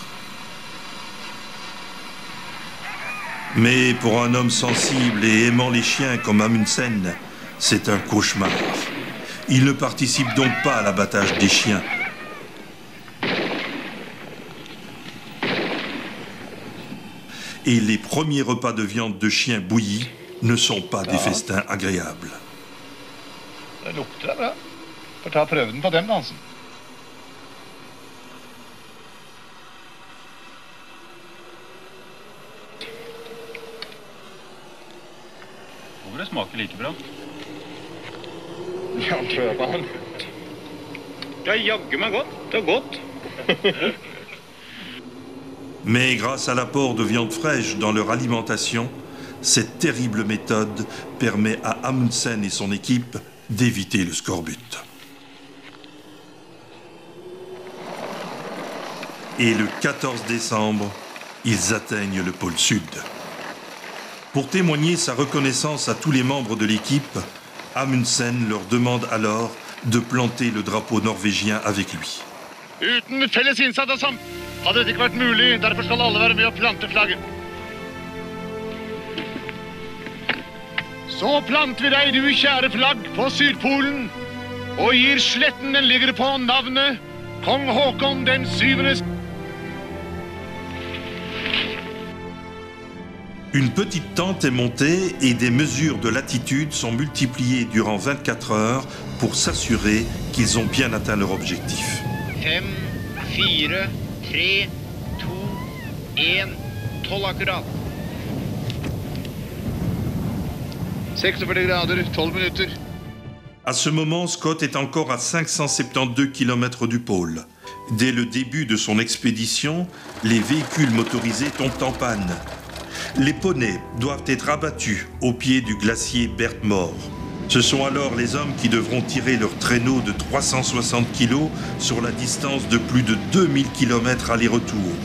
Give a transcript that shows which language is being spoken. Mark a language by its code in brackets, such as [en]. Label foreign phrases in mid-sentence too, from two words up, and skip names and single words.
[fr] Mais pour un homme sensible et aimant les chiens comme Amundsen, c'est un cauchemar. Il ne participe donc pas à l'abattage des chiens. Et les premiers repas de viande de chien bouillie ne sont pas des festins agréables. [no] Det lukter bra. Får ta prøven på den dansen. Håper det smaker like bra. Ja, prøv den. Det er jaggu meg godt. Det er godt. [fr] Mais grâce à l'apport de viande fraîche dans leur alimentation, cette terrible méthode permet à Amundsen et son équipe d'éviter le scorbut. Et le 14 décembre, ils atteignent le pôle Sud. Pour témoigner sa reconnaissance à tous les membres de l'équipe, Amundsen leur demande alors de planter le drapeau norvégien avec lui. [no] Uten felles innsats hadde dette ikke vært mulig. Derfor skal alle være med og plante flagget. Så planter vi deg, du kjære flagg, på Sydpolen, og gir sletten den ligger på navnet Kong Håkon den 7. [fr] Une petite tente est montée et des mesures de latitude sont multipliées durant 24 heures pour s'assurer qu'ils ont bien atteint leur objectif. [no] 5, 4, 3, 2, 1, 12 akkurat. 46 grader, 12 minutter. [fr] À ce moment, Scott est encore à 572 km du pôle. Dès le début de son expédition, les véhicules motorisés tombent en panne. Les poneys doivent être abattus au pied du glacier Bertmore. Ce sont alors les hommes qui devront tirer leur traîneau de 360 kg sur la distance de plus de 2000 km aller-retour.